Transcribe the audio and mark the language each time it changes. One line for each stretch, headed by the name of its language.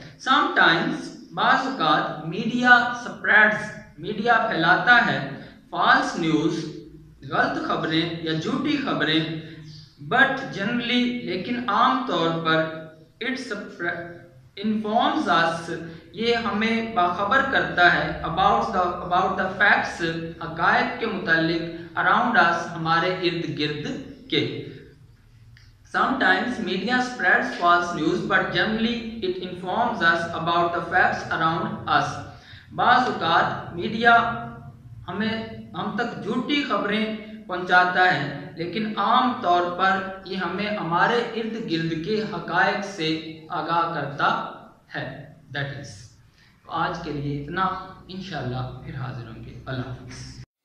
English: sometimes,
Hindi: बाज़ औक़ात,
English: media spreads,
Hindi: media फैलाता है
English: false news,
Hindi: गलत खबरें या झूठी खबरें,
English: but generally,
Hindi: लेकिन आम तौर पर
English: it's informs us,
Hindi: ये हमें बाखबर करता है
English: about the facts,
Hindi: हक़ाइक़ के मुतालिक,
English: around us,
Hindi: हमारे इर्द गिर्द के।
English: Sometimes media spreads false news, but generally it informs us about the facts around us.
Hindi: बाज़ औक़ात मीडिया हम तक झूठी खबरें पहुंचाता है, लेकिन आम तौर पर ये हमें हमारे इर्द गिर्द के हक़ाइक़ से आगाह करता है।
English: that is,
Hindi: आज के लिए इतना, इंशाअल्लाह फिर हाज़िर होंगे। अल्लाह हाफ़िज़।